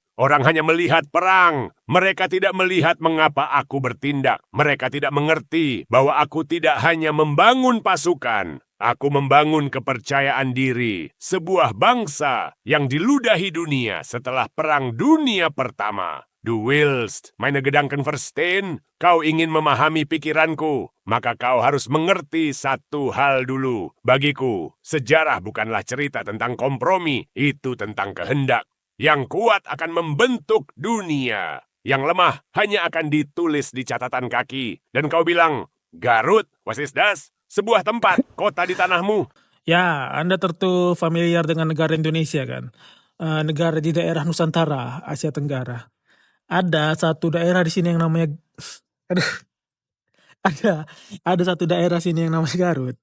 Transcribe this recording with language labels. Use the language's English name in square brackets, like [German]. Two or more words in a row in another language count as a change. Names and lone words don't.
[Indonesian] Orang hanya melihat perang. Mereka tidak melihat mengapa aku bertindak. Mereka tidak mengerti bahwa aku tidak hanya membangun pasukan. Aku membangun kepercayaan diri. Sebuah bangsa yang diludahi dunia setelah Perang Dunia Pertama. [German] Du willst meine Gedanken verstehen? [Indonesian] Kau ingin memahami pikiranku, maka kau harus mengerti satu hal dulu. Bagiku, sejarah bukanlah cerita tentang kompromi, itu tentang kehendak. Yang kuat akan membentuk dunia. Yang lemah hanya akan ditulis di catatan kaki. Dan kau bilang, Garut, [German] was ist das? [Indonesian] Sebuah tempat, kota di tanahmu. Ya, Anda tentu familiar dengan negara Indonesia kan? Negara di daerah Nusantara, Asia Tenggara. Ada satu daerah di sini yang namanya... Aduh. Ada satu daerah sini yang namanya Garut.